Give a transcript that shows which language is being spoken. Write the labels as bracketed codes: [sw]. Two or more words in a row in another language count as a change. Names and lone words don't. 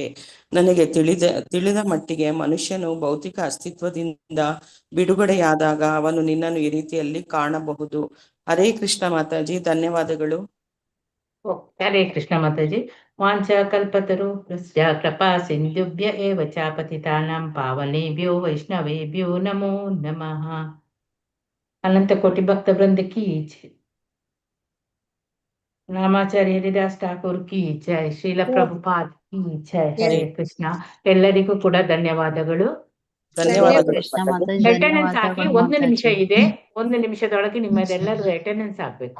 [kn] ನನಗೆ ತಿಳಿದ ಮಟ್ಟಿಗೆ ಮನುಷ್ಯನು ಭೌತಿಕ ಅಸ್ತಿತ್ವದಿಂದ ಬಿಡುಗಡೆಯಾದಾಗ ಅವನು ನಿನ್ನನ್ನು ಈ ರೀತಿಯಲ್ಲಿ ಕಾಣಬಹುದು. ಹರೇ ಕೃಷ್ಣ ಮಾತಾಜಿ, ಧನ್ಯವಾದಗಳು. [sa] ಹರೇ ಕೃಷ್ಣ ಮಾತಾಜಿ. ವಾಂಚ ಕಲ್ಪತರು ಕೃಪಾ ಸಿಂಧುಭ್ಯ ಏವ ಚ ಪತಿತಾನಾಂ ಪಾವನೇಭ್ಯೋ ವೈಷ್ಣವೇಭ್ಯೋ ನಮೋ ನಮಃ. [hi] अनंत कोटि भक्त वृंद की जय. रामाचार्य हरिदास ठाकुर की जय. [kn] ಶ್ರೀಲ ಪ್ರಭುಪಾದ್ [hi] की जय. [kn] ಹರೇ ಕೃಷ್ಣ. ಎಲ್ಲರಿಗೂ ಕೂಡ ಧನ್ಯವಾದಗಳು. ಅಟೆಂಡೆನ್ಸ್ ಹಾಕಿ. 1 ನಿಮಿಷ ಇದೆ. 1 ನಿಮಿಷದೊಳಗೆ ನಿಮ್ಮದೆಲ್ಲರೂ ಅಟೆಂಡೆನ್ಸ್ ಹಾಕ್ಬೇಕು.